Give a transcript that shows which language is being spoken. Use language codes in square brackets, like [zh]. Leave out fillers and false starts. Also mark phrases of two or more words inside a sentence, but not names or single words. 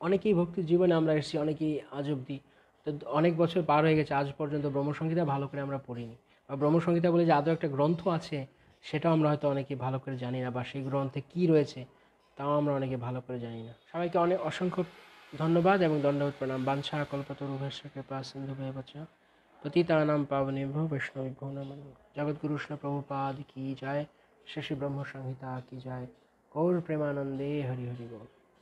[bn] অনেকেই ভক্তির জীবনে আমরা এসেছি, অনেকেই আজ অব্দি, তো অনেক বছর পার হয়ে গেছে, আজ পর্যন্ত ব্রহ্মসংহিতা ভালো করে আমরা পড়িনি, বা ব্রহ্মসংহিতা বলে যে আদৌ একটা গ্রন্থ আছে সেটাও আমরা হয়তো অনেকে ভালো করে জানি না, বা সেই গ্রন্থে কী রয়েছে তাও আমরা অনেকে ভালো করে জানি না। সবাইকে অনেক অসংখ্য ধন্যবাদ এবং দণ্ডবোধ প্রণাম। [sa] বাঞ্ছা কল্পতরুভ্যশ্চ কৃপা সিন্ধুভ্যেব চ পতিতানাং পাবনেভ্যো বৈষ্ণবেভ্যো নমো নমঃ। [bn] জগদ্গুরু শ্রী প্রভুপাদ কি জয়, শ্রী শ্রী ব্রহ্ম সংহিতা কি জয়। গৌর প্রেমানন্দে হরি হরি বল।